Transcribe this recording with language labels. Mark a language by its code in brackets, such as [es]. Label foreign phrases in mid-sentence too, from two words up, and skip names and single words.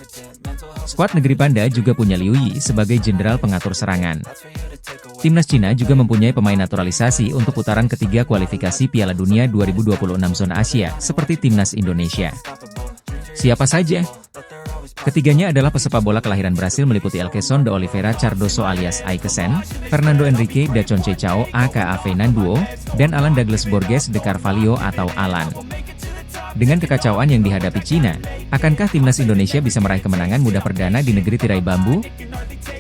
[id] Skuad negeri Panda juga punya Liu Yi sebagai jenderal pengatur serangan. Timnas Cina juga mempunyai pemain naturalisasi untuk putaran ketiga kualifikasi Piala Dunia 2026 zona Asia, seperti Timnas Indonesia. Siapa saja? Ketiganya adalah pesepak bola kelahiran Brasil meliputi Elkeson de Oliveira Cardoso alias Aikesen, Fernando Henrique da Conceição aka Fernando, dan Alan Douglas Borges de Carvalho atau Alan. Dengan kekacauan yang dihadapi Cina, akankah Timnas Indonesia bisa meraih kemenangan mudah perdana di negeri tirai bambu?